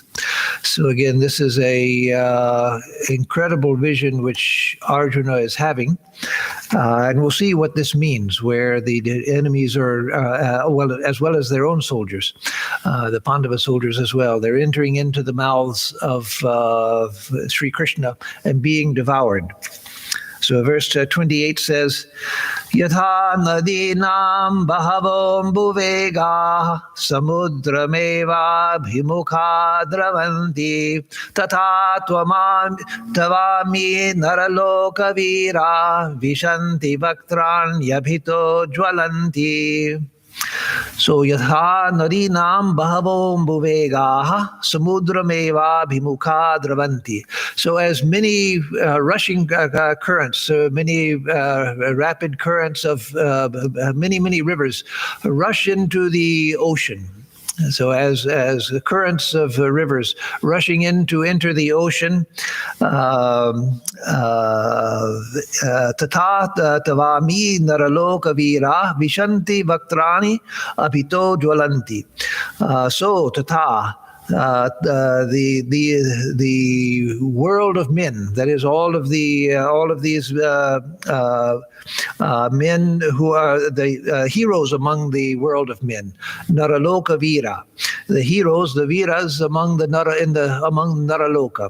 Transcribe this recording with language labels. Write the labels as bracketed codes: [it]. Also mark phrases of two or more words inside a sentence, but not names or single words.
[en] So again, this is a incredible vision which Arjuna is having, and we'll see what this means, where the enemies are, as well as their own soldiers, the Pandava soldiers as well. They're entering into the mouths of Sri Krishna and being devoured. So verse 28 says, [sa] Yatha nadinam bahavom buvega samudrameva bhimukha dravanti tata tavami naraloka vira vishanti vaktran yabhito jwalanti. So yatha nadinam bahavom buvegaha samudrameva bhimukha dravanti. [en] So as many rushing currents, many rapid currents of many rivers rush into the ocean. So as the currents of rivers rushing in to enter the ocean, [sa] tata tavami naraloka vira vishanti vaktrani abhito jwalanti. [en] So tata, the world of men, that is all of these men who are the heroes among the world of men, [sa] Naraloka Vira, [en] the heroes, the Viras among among Naraloka.